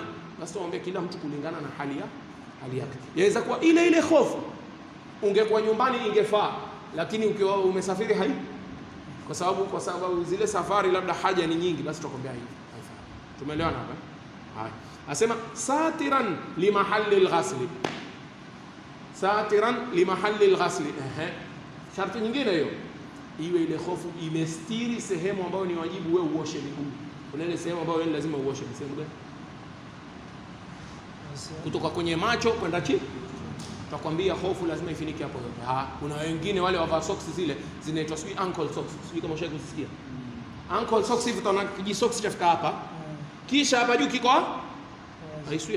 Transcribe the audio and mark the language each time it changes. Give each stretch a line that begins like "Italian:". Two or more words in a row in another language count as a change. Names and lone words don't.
Swahili: Basi tuombe kila mtu kulingana na hali yake. Yaweza kuwa ile hofu ungekuwa nyumbani ingefaa, lakini ukiwa umesafiri kwa sababu zile safari labda haja ni nyingi, basi tutakwambia hivi haifai. Tumeelewana hapa? Haya, asema
Arabic: ساترا لمحل الغسل، ساترا لمحل الغسل.
Swahili: Sharti nyingine hiyo, iwe ile hofu imestiri sehemu ambayo ni wajibu wewe uoshe miguu. Kuna ile sehemu ambayo wewe lazima uoshe, ni sehemu gani? Kutoka kwenye macho kwenda chini, tutakwambia hofu lazima ifinike hapo yote. Kuna wengine wale wavaa socks zile zinaitwa
English: ankle socks,
Swahili: sio kama ushawahi kusikia
English: ankle socks
Swahili: hivi, utaona kiji socks chafika hapa, kisha hapa juu kiko haiswi.